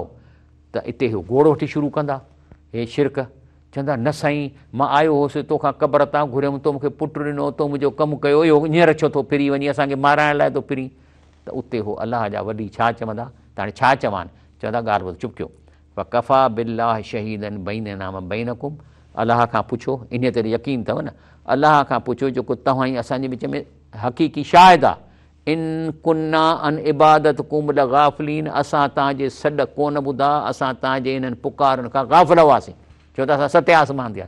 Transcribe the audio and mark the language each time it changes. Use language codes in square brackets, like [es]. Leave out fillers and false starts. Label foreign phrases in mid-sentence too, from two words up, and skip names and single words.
[sd] त इते इहो घोड़ो वठी शुरू कंदा, हे शिरक चवंदा न साईं मां आयो हुउसि तोखां क़बर तां घुरियमि, तो मूंखे पुटु ॾिनो, तो मुंहिंजो कमु कयो, इहो हींअर छो थो फिरी वञी असांखे माराइण लाइ थो फिरी। त उते हो अलाह जा वॾी छा चवंदा, त हाणे छा चवनि, चवंदा ॻाल्हि ॿुध चुप कयो, [ar] كفى بالله شهيدا بيننا وبينكم, [sd] अलाह खां पुछो, इन ते यकीन अथव न, अलाह खां पुछो जेको तव्हां ई असांजे विच में हक़ीक़ी शाहिद आहे, [ar] إن كنا عن عبادتكم لغافلين, [sd] असां तव्हांजे सॾ कोन ॿुधा, असां तव्हांजे इन्हनि पुकारनि खां गाफ़िल हुआसीं, छो त असां सत्य आसमान ते।